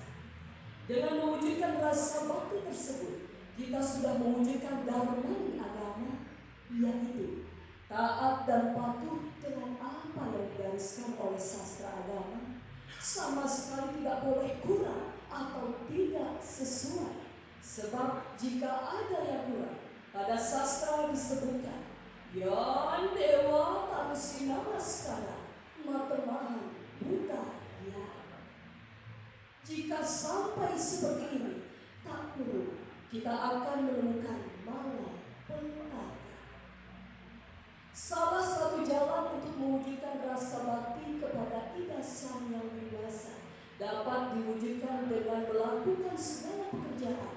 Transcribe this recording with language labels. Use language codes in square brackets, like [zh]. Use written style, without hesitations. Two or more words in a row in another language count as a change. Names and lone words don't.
[id] Dengan mewujudkan rasa bakti tersebut, kita sudah mewujudkan dharma agama, yaitu taat dan patuh dengan apa yang digariskan oleh sastra agama, sama sekali tidak boleh kurang atau tidak sesuai. Sebab jika ada yang kurang, pada sastra disebutkan [kaw] Yan dewa tanusina maskara matemahan buta ya. [id] Jika sampai seperti ini, tak perlu kita akan menemukan malapetaka. Salah satu jalan untuk mewujudkan rasa bakti kepada Ida Sang Hyang Widiwasa dapat diwujudkan dengan melakukan segala pekerjaan.